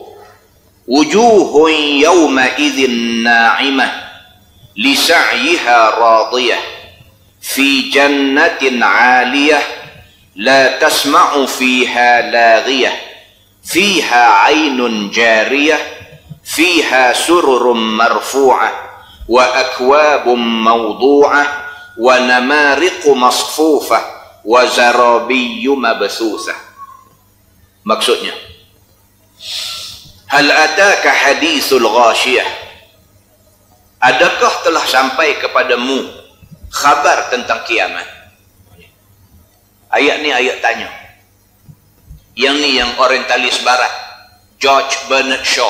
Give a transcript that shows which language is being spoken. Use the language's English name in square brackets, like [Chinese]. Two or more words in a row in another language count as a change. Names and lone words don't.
[Arabic] وجوه يومئذ ناعمة لسعيها راضية في جنة عالية لا تسمع فيها لاغية فيها عين جارية فيها سرر مرفوعة وأكواب موضوعة ونمارق مصفوفة وزرابي مبثوثة. [Malay] Maksudnya, [Arabic] هل أتاك حديث الغاشية, [Malay] adakah telah sampai kepadamu khabar tentang kiamat? Ayat ni ayat tanya. Yang ni yang orientalis barat, George Bernard Shaw.